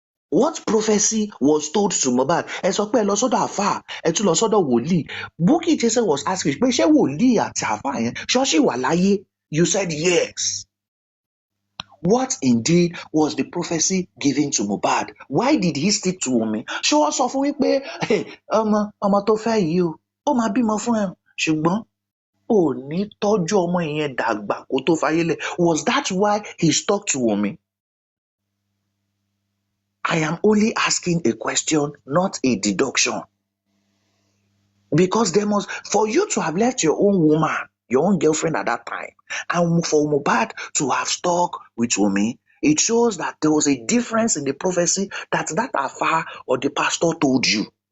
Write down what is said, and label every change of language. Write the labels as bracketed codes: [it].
[en] What prophecy was told to Mohbad? [yo] Ẹ sọ pé ẹ lọ sọ́dọ̀ àfáà, ẹ tún lọ sọ́dọ̀ wòlíì. Bukky Jesse [en] was asking [yo] pé ṣé wòlíì àti àfáà yẹn ṣọ́ọ̀ṣì wà láyé? [en] You said yes. What indeed was the prophecy given to Mohbad? Why did he stick to Wunmi? [yo] Ṣé wọ́n sọ fún wípé ọmọ tó fẹ́ yìí o, ó máa bímọ fún ẹ, ṣùgbọ́n ò ní tọ́jú ọmọ yẹn dàgbà kó tó fayé lẹ̀? [en] Was that why he stuck to Wunmi? I am only asking a question, not a deduction. Because for you to have left your own woman, your own girlfriend at that time, and for Mohbad to have stuck with Wunmi, it shows that there was a difference in the prophecy that afar or the pastor told you.